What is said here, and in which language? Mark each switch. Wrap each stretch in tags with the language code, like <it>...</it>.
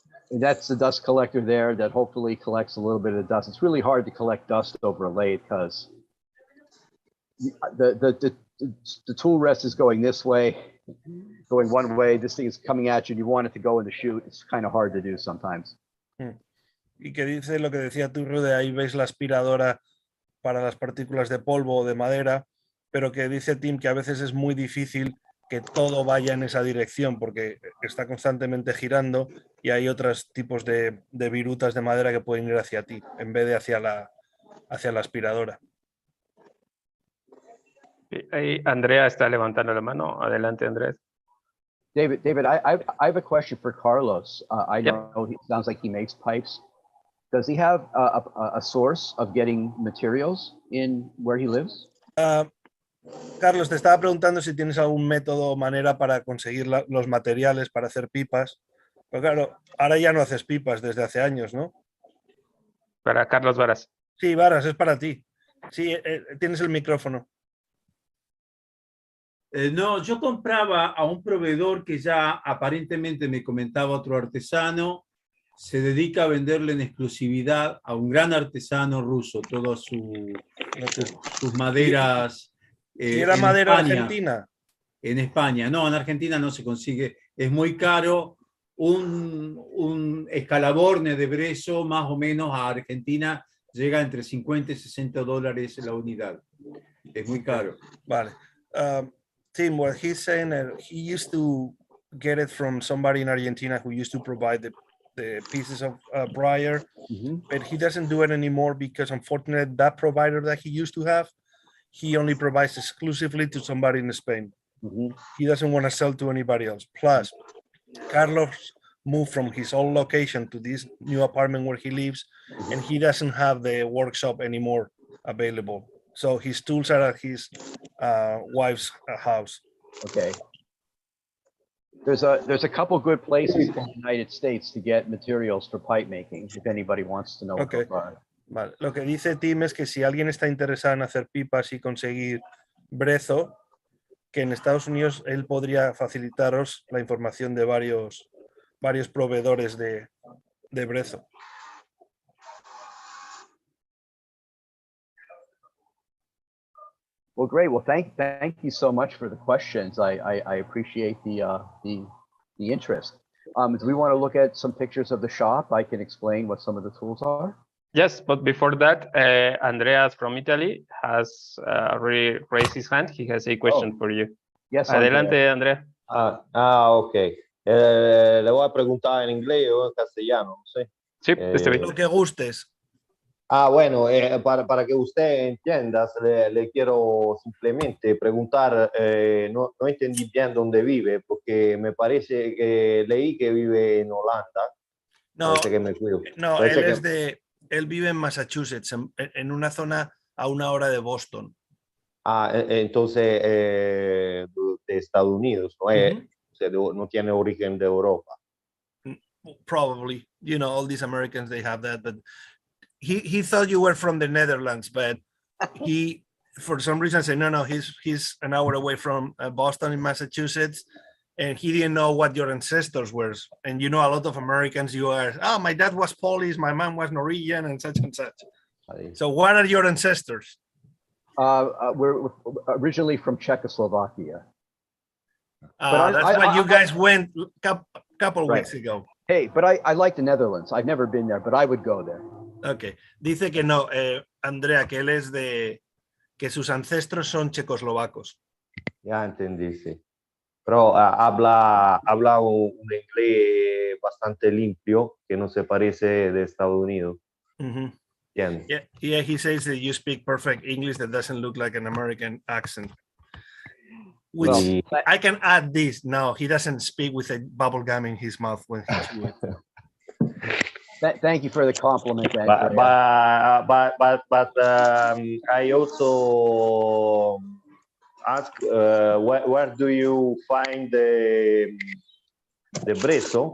<en>That's the dust collector there that hopefully collects a little bit of dust. It's really hard to collect dust over a lathe because the tool rest is going this way, going one way. This thing is coming at you and you want it to go in the chute. It's kind of hard to do sometimes.</en> <es>Y que dice lo que decía Turro, de ahí veis la aspiradora para las partículas de polvo o de madera, pero que dice Tim que a veces es muy difícil que todo vaya en esa dirección porque está constantemente girando y hay otros tipos de virutas de madera que pueden ir hacia ti en vez de hacia la aspiradora. Ahí Andrea está levantando la mano. Adelante, Andrés.</es> <en>David, I have a question for Carlos. I know he sounds like he makes pipes. Does he have a source of getting materials in where he lives?</en> <es>Carlos, te estaba preguntando si tienes algún método o manera para conseguir los materiales para hacer pipas. Pero claro, ahora ya no haces pipas desde hace años, ¿no? Para Carlos Varas. Sí, Varas, es para ti. Sí, tienes el micrófono. No, yo compraba a un proveedor que ya aparentemente me comentaba otro artesano, se dedica a venderle en exclusividad a un gran artesano ruso todas sus maderas. ¿Y era madera argentina? En España, no, en Argentina no se consigue, es muy caro. Un escalaborne de brezo más o menos a Argentina llega entre 50 y 60 dólares la unidad. Es muy caro. Vale.</es> <en>Tim, what he's saying that he used to get it from somebody in Argentina who used to provide the pieces of briar, but he doesn't do it anymore because unfortunately that provider that he used to have, he only provides exclusively to somebody in Spain. He doesn't want to sell to anybody else. Plus, Carlos moved from his old location to this new apartment where he lives, and he doesn't have the workshop anymore available. So his tools are at his wife's house. Okay. There's a couple good places in the United States to get materials for pipe making, if anybody wants to know. Okay. Vale.</en> <es>Lo que dice Tim es que si alguien está interesado en hacer pipas y conseguir brezo, que en Estados Unidos él podría facilitaros la información de varios proveedores de brezo.</es> <en>Well, great. Well, thank you so much for the questions. I appreciate the interest. Do we want to look at some pictures of the shop? I can explain what some of the tools are. Yes, but before that, Andreas from Italy has already raised his hand. He has a question for you. Yes,</en> <es>Adelante, Andrea.</es> <en>Ok.</en> <es>Le voy a preguntar en inglés o en castellano, no sé. Sí, está bien. Lo que gustes. Bueno, para que usted entienda, le quiero simplemente preguntar, no entendí bien dónde vive, porque me parece que leí que vive en Holanda. No, Parece que me cuido. no, Parece él vive en Massachusetts, en una zona a 1 hora de Boston. Entonces, de Estados Unidos, ¿no? O sea, no tiene origen de Europa.</es> <en>Probably, you know, all these Americans, they have that, but he thought you were from the Netherlands, but he, for some reason, said, no, he's an hour away from Boston in Massachusetts, and he didn't know what your ancestors were. And you know, a lot of Americans, you are, oh, my dad was Polish, my mom was Norwegian, and such and such. So what are your ancestors? We're originally from Czechoslovakia. That's why you guys went a couple Right. weeks ago. Hey, but I like the Netherlands. I've never been there, but I would go there. Okay.</en> <es>Dice que no, Andrea, que él es que sus ancestros son checoslovacos. Ya entendí, sí. Pero habla un inglés bastante limpio, que no se parece de Estados Unidos. Bien.</es> <en>Yeah, he says that you speak perfect English that doesn't look like an American accent. Which Well, I can add this. No, he doesn't speak with a bubble gum in his mouth when he chews. Thank you for the compliment. But I also ask where do you find the brezo?</en>